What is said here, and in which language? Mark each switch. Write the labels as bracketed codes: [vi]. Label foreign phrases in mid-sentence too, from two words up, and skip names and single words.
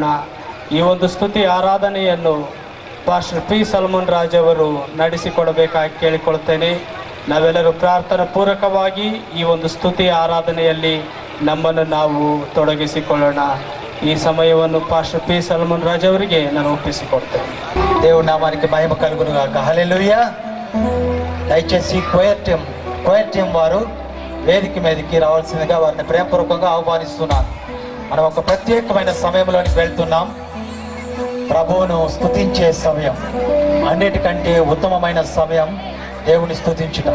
[kn] ಈ ಒಂದು ಸ್ತುತಿ ಆರಾಧನೆಯನ್ನು ಪಾಸ್ಟರ್ ಪಿ ಸಲ್ಮನ್ ರಾಜ್ ಅವರು ನಡೆಸಿಕೊಡಬೇಕಾಗಿ ಕೇಳಿಕೊಳ್ತೇನೆ. ನಾವೆಲ್ಲರೂ ಪ್ರಾರ್ಥನಾ ಪೂರ್ವಕವಾಗಿ ಈ ಒಂದು ಸ್ತುತಿ ಆರಾಧನೆಯಲ್ಲಿ ನಮ್ಮನ್ನು ನಾವು ತೊಡಗಿಸಿಕೊಳ್ಳೋಣ. ಈ ಸಮಯವನ್ನು ಪಾಸ್ಟರ್ ಪಿ ಸಲ್ಮನ್ ರಾಜ್ ಅವರಿಗೆ ನಾನು ఒప్పిసికొಡ್ತೇನೆ. [te] దేవుని నామానికి మహిమ కలుగును గాక. హల్లెలూయా. దయచేసి [en] choir team [te] వారు వేదిక మీదకి రావాల్సిందిగా వారిని ప్రేమపూర్వకంగా ఆహ్వానిస్తున్నాను. మనం ఒక ప్రత్యేకమైన సమయంలోనికి వెళ్తున్నాం. ప్రభువును స్తుతించే సమయం, అన్నిటికంటే ఉత్తమమైన సమయం దేవుని స్తుతించుట.